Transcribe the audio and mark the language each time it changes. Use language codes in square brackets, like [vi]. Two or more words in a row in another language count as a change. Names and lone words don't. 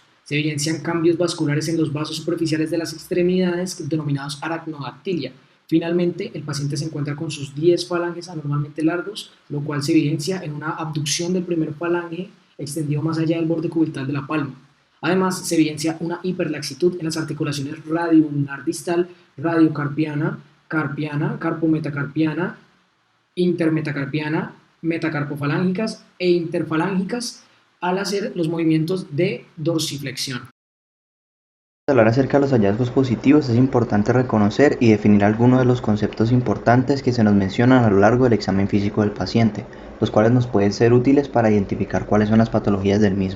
[es] Se evidencian cambios vasculares en los vasos superficiales de las extremidades, denominados aracnodactilia. Finalmente, el paciente se encuentra con sus 10 falanges anormalmente largos, lo cual se evidencia en una abducción del primer falange extendido más allá del borde cubital de la palma. Además, se evidencia una hiperlaxitud en las articulaciones radioulnar distal, radiocarpiana, carpiana, carpometacarpiana, intermetacarpiana, metacarpofalángicas e interfalángicas al hacer los movimientos de dorsiflexión. Al hablar acerca de los hallazgos positivos, es importante reconocer y definir algunos de los conceptos importantes que se nos mencionan a lo largo del examen físico del paciente, los cuales nos pueden ser útiles para identificar cuáles son las patologías del mismo.